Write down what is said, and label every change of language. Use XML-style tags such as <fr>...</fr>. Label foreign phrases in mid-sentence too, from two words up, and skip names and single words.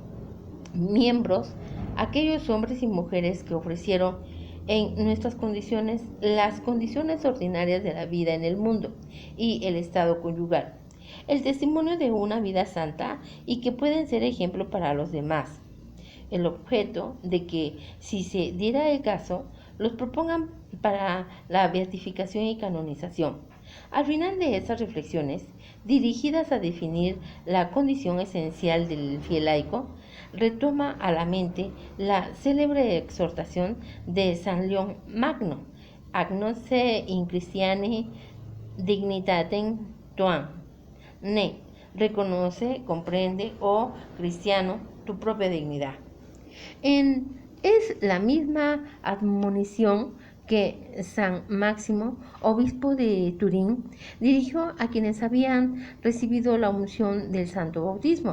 <es>miembros aquellos hombres y mujeres que ofrecieron en nuestras condiciones las condiciones ordinarias de la vida en el mundo y el estado conyugal, el testimonio de una vida santa y que pueden ser ejemplo para los demás, el objeto de que, si se diera el caso, los propongan para la beatificación y canonización. Al final de estas reflexiones, dirigidas a definir la condición esencial del fiel laico, retoma a la mente la célebre exhortación de San León Magno,</es> <la>agnoce in Christiane dignitatem tuam, ne,</la> <es>reconoce, comprende, oh cristiano, tu propia dignidad. Es la misma admonición que San Máximo, obispo de Turín, dirigió a quienes habían recibido la unción del santo bautismo.</es>